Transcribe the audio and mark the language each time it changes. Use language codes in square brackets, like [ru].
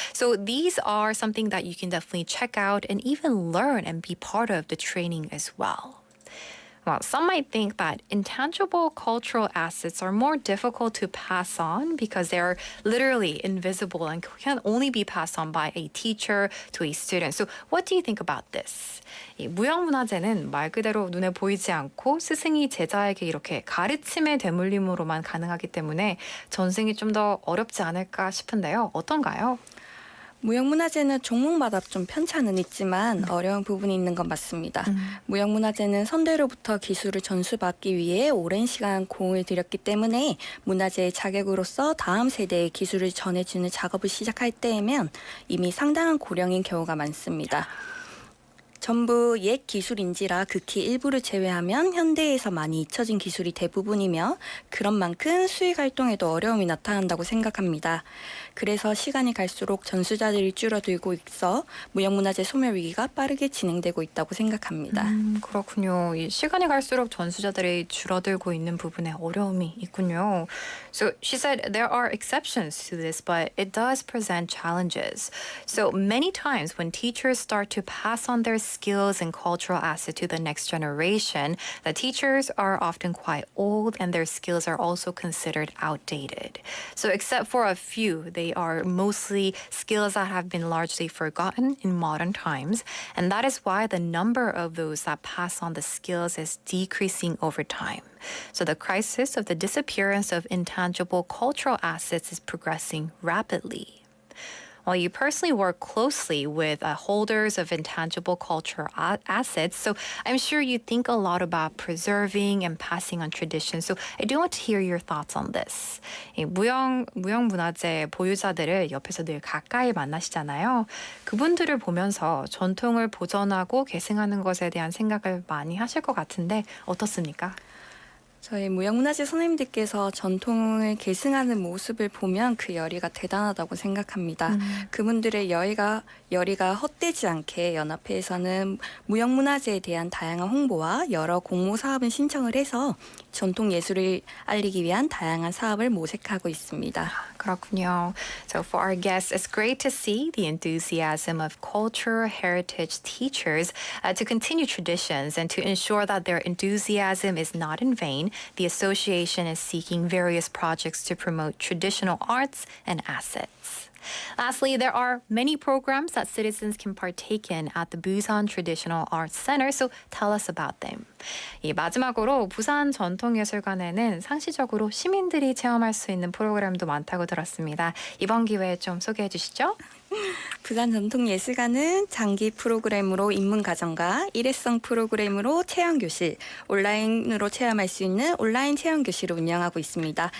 [en] So these are something that you can definitely check out and even learn and be part of the training as well. Well, some might think that intangible cultural assets are more difficult to pass on because they're literally invisible and can only be passed on by a teacher to a student. So what do you think about this? [ko] 이 무형문화재는 말 그대로 눈에 보이지 않고 스승이 제자에게 이렇게 가르침의 대물림으로만 가능하기 때문에 전승이 좀 더 어렵지 않을까 싶은데요. 어떤가요? 무형문화재는 종목마다 좀 편차는 있지만 어려운 부분이 있는 건 맞습니다. 무형문화재는 선대로부터 기술을 전수받기 위해 오랜 시간 공을 들였기 때문에 문화재의 자객으로서 다음 세대의 기술을 전해주는 작업을 시작할 때에면 이미 상당한 고령인 경우가 많습니다. 전부 옛 기술인지라 극히 일부를 제외하면 현대에서 많이 잊혀진 기술이 대부분이며 그런 만큼 수익 활동에도 어려움이 나타난다고 생각합니다. 그래서 시간이 갈수록 전수자들이 줄어들고 있어 무형문화재 소멸 위기가 빠르게 진행되고 있다고 생각합니다. 그렇군요. 이 시간이 갈수록 전수자들이 줄어들고 있는 부분에 어려움이 있군요. [en] So she said there are exceptions to this, but it does present challenges. So many times when teachers start to pass on their skills and cultural assets to the next generation, the teachers are often quite old and their skills are also considered outdated. So except for a few, they are mostly skills that have been largely forgotten in modern times. And that is why the number of those that pass on the skills is decreasing over time. So the crisis of the disappearance of intangible cultural assets is progressing rapidly. Well, you personally work closely with holders of intangible cultural assets, so I'm sure you think a lot about preserving and passing on traditions. So I do want to hear your thoughts on this. [ko] 이 무형문화재 보유자들을 옆에서 늘 가까이 만나시잖아요. 그분들을 보면서 전통을 보존하고 계승하는 것에 대한 생각을 많이 하실 것 같은데 어떻습니까? 저희 무형문화재 선생님들께서 전통을 계승하는 모습을 보면 그 열의가 대단하다고 생각합니다. 그분들의 열의가 헛되지 않게 연합회에서는 무형문화재에 대한 다양한 홍보와 여러 공모 사업을 신청을 해서 전통 예술을 알리기 위한 다양한 사업을 모색하고 있습니다. 그렇군요. [en] So for our guests, it's great to see the enthusiasm of cultural heritage teachers to continue traditions and to ensure that their enthusiasm is not in vain. The association is seeking various projects to promote traditional arts and assets. Lastly, there are many programs that citizens can partake in at the Busan Traditional Arts Center, so tell us about them. [ko] 마지막으로 부산 전통예술관에는 상시적으로 시민들이 체험할 수 있는 프로그램도 많다고 들었습니다. 이번 기회에 좀 소개해 주시죠. 부산 전통예술관은 장기 프로그램으로 입문과정과 일회성 프로그램으로 체험교실, 온라인으로 체험할 수 있는 온라인 체험교실을 운영하고 있습니다.